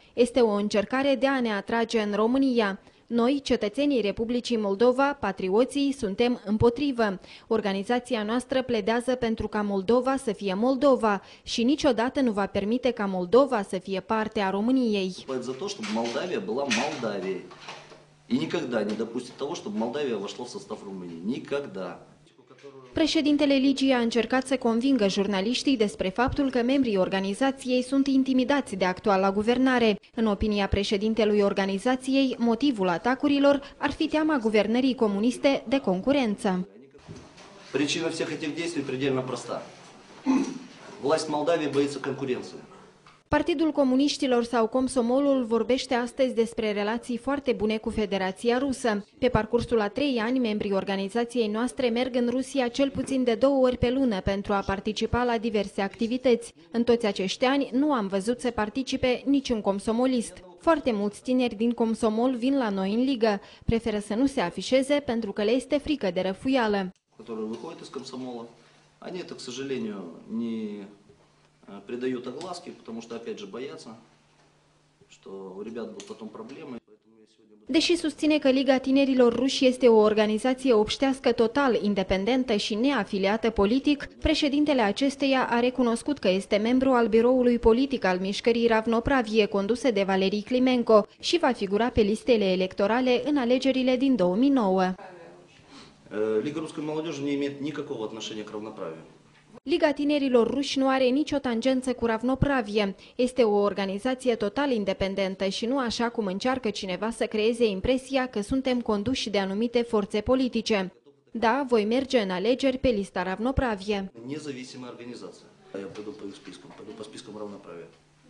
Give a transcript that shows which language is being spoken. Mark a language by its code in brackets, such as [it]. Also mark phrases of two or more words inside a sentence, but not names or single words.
[ro] Este o încercare de a ne atrage în România. Noi, cetățenii Republicii Moldova, patrioții, suntem împotrivă. Organizația noastră pledează pentru ca Moldova să fie Moldova și niciodată nu va permite ca Moldova să fie parte a României. [ru] За то, чтобы Молдавия была Молдавией. И никогда не допустит того, чтобы Молдавия вошла в состав Румынии. Никогда. [ro] Președintele Ligii a încercat să convingă jurnaliștii despre faptul că membrii organizației sunt intimidați de actuala guvernare. În opinia președintelui organizației, motivul atacurilor ar fi teama guvernării comuniste de concurență. [ru] Причина всех этих действий предельно проста. Власть Молдавии боится конкуренции. [ro] Partidul Comuniștilor sau Komsomolul vorbește astăzi despre relații foarte bune cu Federația Rusă. Pe parcursul a 3 ani, membrii organizației noastre merg în Rusia cel puțin de 2 ori pe lună pentru a participa la diverse activități. În toți acești ani nu am văzut să participe niciun komsomolist. Foarte mulți tineri din Komsomol vin la noi în ligă. Preferă să nu se afișeze pentru că le este frică de răfuială. [ru] Придают огласки, потому что, опять же, боятся, что у ребят будут потом проблемы. [ro] Deși susține că Liga Tinerilor Ruși este o organizație obștească total independentă și neafiliată politic, președintele acesteia a recunoscut că este membru al biroului politic al mișcării Ravnopravie, conduse de Valerii Climenco, și va figura pe listele electorale în alegerile din 2009. [ru] Liga Русской молодежи не имеет никакого отношения к равноправию. [ro] Liga Tinerilor Ruși nu are nicio tangență cu Ravnopravie. Este o organizație total independentă și nu așa cum încearcă cineva să creeze impresia că suntem conduși de anumite forțe politice. Da, voi merge în alegeri pe lista Ravnopravie. [ru] Независимая организация. Я пойду по их спискам, пойду по спискам Равноправия.